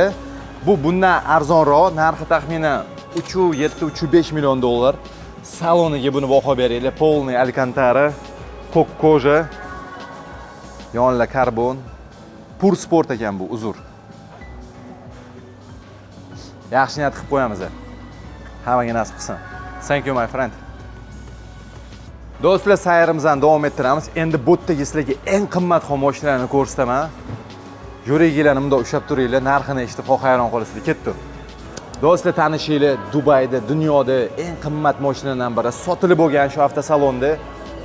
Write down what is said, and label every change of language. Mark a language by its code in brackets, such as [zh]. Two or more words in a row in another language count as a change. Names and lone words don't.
[uz] Bu bundan arzonroq, narxi taxminan 3,7-3,5 million dollar. Saloniga buni baho beringlar. Polniy alkantara, ko'k koja, yonlar karbon. Pur sport ekan bu, uzr. Yaxshi niyat qilib qo'yamiz. Hammaga nasib qilsin. [en] Thank you my friend. [uz] Do'stlar, sayrimizdan davom ettiramiz. Endi bu yerdagi sizlarga eng qimmatbaho mashinalarni ko'rsataman. Yuraginglarni bunday ushlab turinglar, narxini eshitib hayron qolasizlar. Ketdi. Do'stlar, tanishinglar, Dubayda, dunyoda eng qimmat mashinalardan biri sotilib bo'lgan shu avtosalonda.